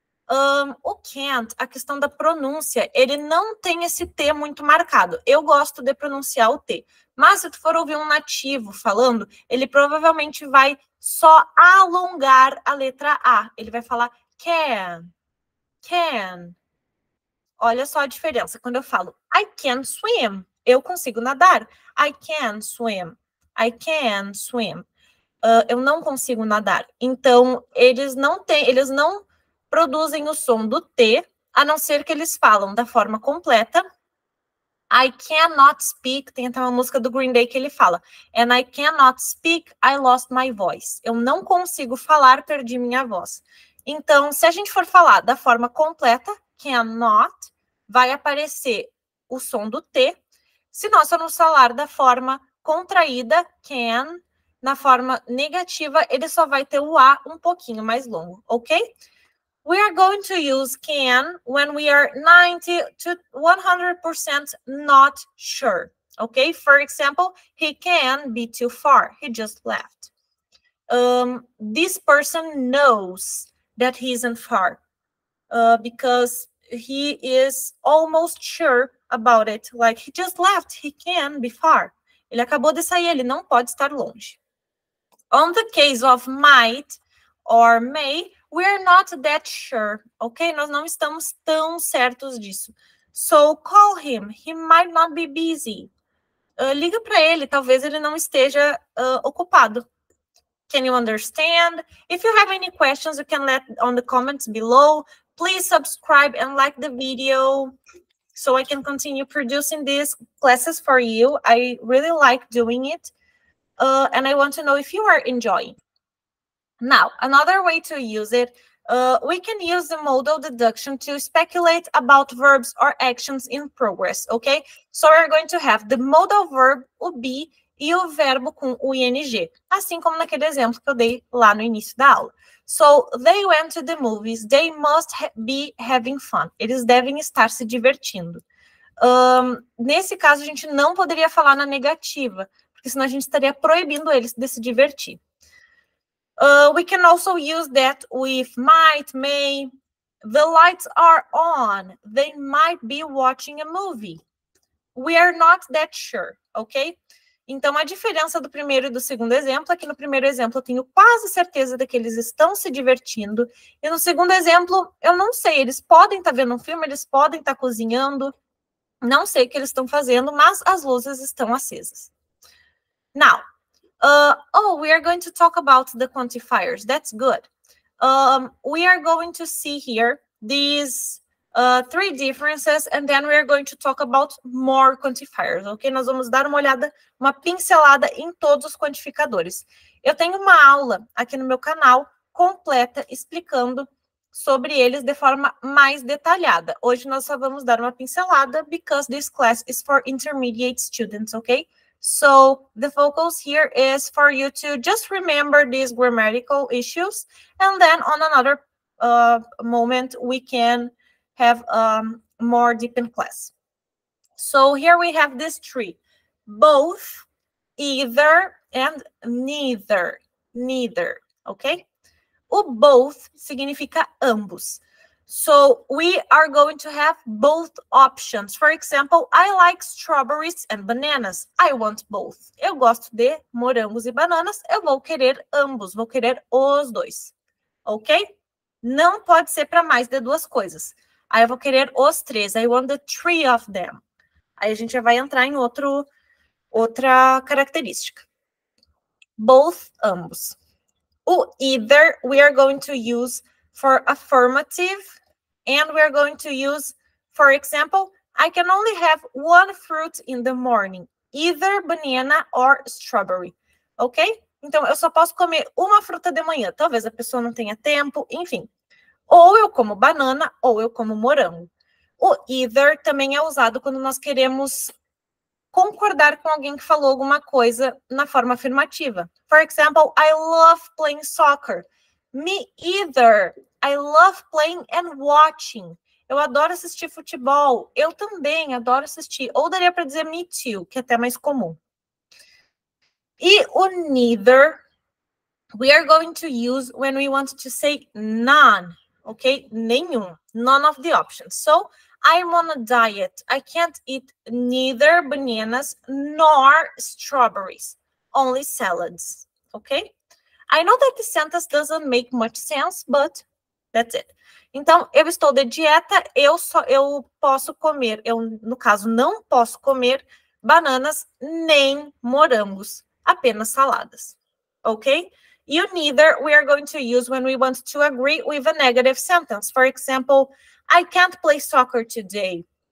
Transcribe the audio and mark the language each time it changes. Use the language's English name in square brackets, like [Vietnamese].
[Portuguese] O can't, a questão da pronúncia, ele não tem esse T muito marcado. Eu gosto de pronunciar o T. Mas se tu for ouvir um nativo falando, ele provavelmente vai só alongar a letra A. Ele vai falar can. Olha só a diferença. Quando eu falo [English] I can swim, [Portuguese] eu consigo nadar. [English] I can swim. I can swim. [Portuguese] Eu não consigo nadar. Então, eles não produzem o som do T, a não ser que eles falam da forma completa. [English] I cannot speak, [Portuguese] tem até uma música do Green Day que ele fala, [English] and I cannot speak, I lost my voice. [Portuguese] Eu não consigo falar, perdi minha voz. Então, se a gente for falar da forma completa, cannot, vai aparecer o som do T. Se nós formos falar da forma contraída, can, na forma negativa, ele só vai ter o A um pouquinho mais longo, ok? [English] We are going to use can when we are 90 to 100% not sure, okay? For example, he can be too far. He just left. This person knows that he isn't far because he is almost sure about it. Like, he just left. He can be far. [Portuguese] Ele acabou de sair, ele não pode estar longe. [English] On the case of might or may, we're not that sure, ok? [Portuguese] Nós não estamos tão certos disso. [English] So, call him. He might not be busy. [Portuguese] Liga para ele, talvez ele não esteja ocupado. [English] Can you understand? If you have any questions, you can let on the comments below. Please subscribe and like the video so I can continue producing these classes for you. I really like doing it. And I want to know if you are enjoying. Now, another way to use it, we can use the modal deduction to speculate about verbs or actions in progress, okay? So we're going to have the modal verb, [Portuguese] o be, e o verbo com o ing, assim como naquele exemplo que eu dei lá no início da aula. [English] So, they went to the movies, they must be having fun. [Portuguese] Eles devem estar se divertindo. Nesse caso, a gente não poderia falar na negativa, porque senão a gente estaria proibindo eles de se divertir. [English] We can also use that with might, may. The lights are on. They might be watching a movie. We are not that sure, ok? [Portuguese] Então, a diferença do primeiro e do segundo exemplo é que no primeiro exemplo eu tenho quase certeza de que eles estão se divertindo. E no segundo exemplo, eu não sei. Eles podem estar vendo um filme, eles podem estar cozinhando. Não sei o que eles estão fazendo, mas as luzes estão acesas. [English] Now, we are going to talk about the quantifiers. That's good. We are going to see here these three differences, and then we are going to talk about more quantifiers, ok? [Portuguese] Nós vamos dar uma olhada, uma pincelada em todos os quantificadores. Eu tenho uma aula aqui no meu canal completa explicando sobre eles de forma mais detalhada. Hoje nós só vamos dar uma pincelada [English] because this class is for intermediate students, ok? So the focus here is for you to just remember these grammatical issues, and then on another moment we can have more deep in class. So here we have these three: both, either, and neither. Neither, okay? [Portuguese] O both significa ambos. [English] So we are going to have both options. For example, I like strawberries and bananas. I want both. [Portuguese] Eu gosto de morangos e bananas. Eu vou querer ambos. Vou querer os dois. Ok? Não pode ser para mais de duas coisas. Aí eu vou querer os 3. [English] I want the 3 of them. [Portuguese] Aí a gente já vai entrar em outra característica. Both, ambos. [English] O either, we are going to use for affirmative, and we are going to use, for example, I can only have one fruit in the morning, either banana or strawberry, ok? [Portuguese] Então, eu só posso comer uma fruta de manhã. Talvez a pessoa não tenha tempo, enfim. Ou eu como banana, ou eu como morango. O either também é usado quando nós queremos concordar com alguém que falou alguma coisa na forma afirmativa. [English] For example, I love playing soccer. Me either. I love playing and watching. [Portuguese] Eu adoro assistir futebol. Eu também adoro assistir. Ou daria para dizer [English] me too, [Portuguese] que é até mais comum. [English] E o neither, we are going to use when we want to say none, ok? [Portuguese] Nenhum. [English] None of the options. So, I'm on a diet. I can't eat neither bananas nor strawberries. Only salads, okay? I know that the sentence doesn't make much sense, but that's it. [Portuguese] Então, eu estou de dieta, eu posso comer, no caso, não posso comer bananas nem morangos, apenas saladas, ok? [English] You neither, we are going to use when we want to agree with a negative sentence. For example, I can't play soccer today.